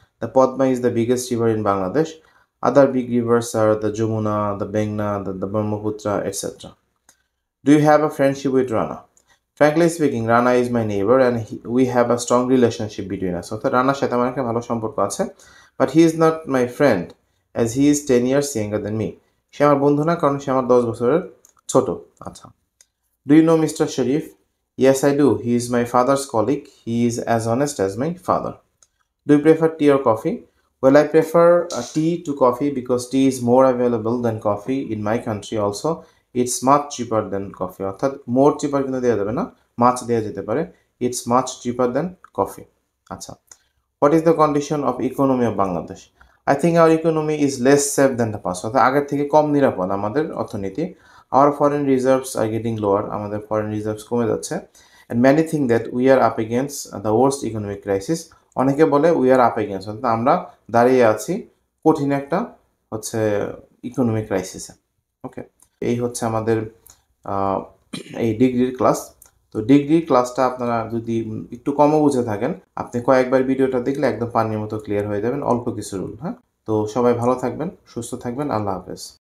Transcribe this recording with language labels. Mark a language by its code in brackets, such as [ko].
[en] The Padma is the biggest river in Bangladesh. Other big rivers are the Jamuna, the Bengna, the Brahmaputra, etc. Do you have a friendship with Rana? Frankly speaking, Rana is my neighbor and we have a strong relationship between us. [bn] অর্থাৎ রানার সাথে আমার একটা ভালো সম্পর্ক আছে, [en] but he is not my friend as he is 10 years younger than me. [bn] সে আমার বন্ধু না, কারণ সে আমার 10 বছরের ছোট। [en] আচ্ছা, do you know Mr. Sharif? Yes, I do. He is my father's colleague. He is as honest as my father. Do you prefer tea or coffee? Well, I prefer tea to coffee because tea is more available than coffee in my country also. It's much cheaper than coffee. [bn] অর্থাৎ [en] more cheaper [bn] কিন্তু দেওয়া যাবে না, much দেওয়া যেতে পারে। [en] It's much cheaper than coffee. আচ্ছা, what is the condition of economy of Bangladesh? I think our economy is less safe than the past. [bn] অর্থাৎ আগের থেকে কম নিরাপদ আমাদের অর্থনীতি। [en] Our foreign reserves are getting lower. [bn] আমাদের foreign reserves কমে যাচ্ছে। [en] And many think that we are up against the worst economic crisis. [bn] অনেকে বলে [en] we are up against, [bn] অর্থাৎ আমরা দাঁড়িয়ে আছি কঠিন একটা হচ্ছে ইকোনমিক ক্রাইসিসে। ওকে, এই হচ্ছে আমাদের এই ডিগ্রির ক্লাস। তো ডিগ্রির ক্লাসটা আপনারা যদি একটু কমও বুঝে থাকেন, আপনি কয়েকবার ভিডিওটা দেখলে একদম পানির মতো ক্লিয়ার হয়ে যাবেন, অল্প কিছু রুল, হ্যাঁ। তো সবাই ভালো থাকবেন, সুস্থ থাকবেন, আল্লাহ হাফেজ।